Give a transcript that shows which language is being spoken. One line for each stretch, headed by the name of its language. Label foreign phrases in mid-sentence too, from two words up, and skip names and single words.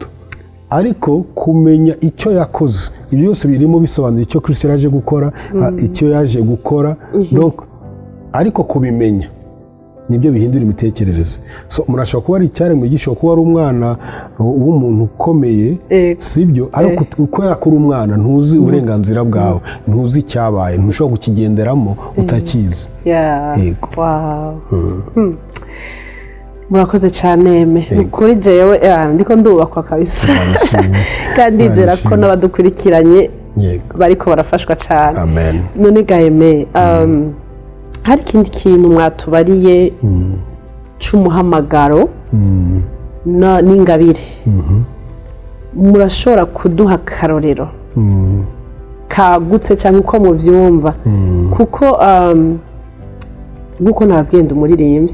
Kinyarwanda: Ariko kumenya icyo yakoze, ibyo byose birimo bisobanura icyo Kristo yaje gukora, icyo yaje gukora. Donc ariko kubimenya nibyo bihindura imitekerereze. So umuntu ashobora kuba ari icyaremwe gishobora kuba ari umwana w'umuntu ukomeye, sibyo, ariko uko yakura umwana ntuzi uburenganzira bwawe, ntuzi icyabaye, ntushobora kukigenderamo utakizi. Yego.
Rundi: Murakoze cyane kuri jewe, ndiko ndubakwa kabisa, kandi nzera ko n'abadukurikiranye bariko barafashwa cyane. Amen. None Gaheme, hari ikindi kintu mwatubariye c'umuhamagaro n'ingabire, murashobora kuduha akarorero kagutse cyangwa uko muvyumva, kuko nk'uko nababwiye umuririmbyi.